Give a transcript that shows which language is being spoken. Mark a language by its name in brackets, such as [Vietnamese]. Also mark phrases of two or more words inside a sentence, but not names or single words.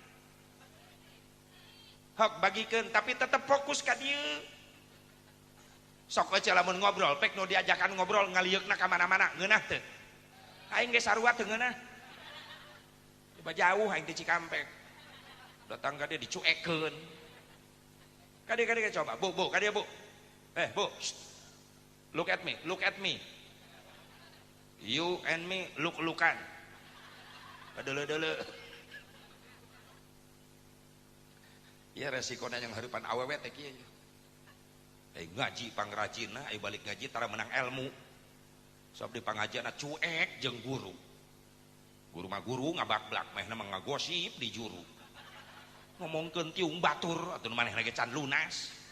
[Sundanese] Hok bagikeun tapi tetep fokus ka dieu. Sok aja lamun ngobrol pek nu diajakan ngobrol ngalieukna ka mana-mana ngeunah teu? Aing ge sarua teu ngeunah. Coba jauh aing di Cikampek. Datang ka dia dicuekeun. Ka dia coba, Bu, ka dia, Bu. Bu. [English] Look at me. You and me look-lookan. [Sundanese] Padele-dele. [Indonesian] Ya resikonya yang harapan [Sundanese] awewe teh kieu. Ngaji pangrajinna, balik ngaji tara menang ilmu. Sob di pangajianna cuek jeung guru. Guru mah guru ngabakblak, mehna mah ngagosip di juru. Ngomongkeun tiung batur atuh nu manehna ge can lunas.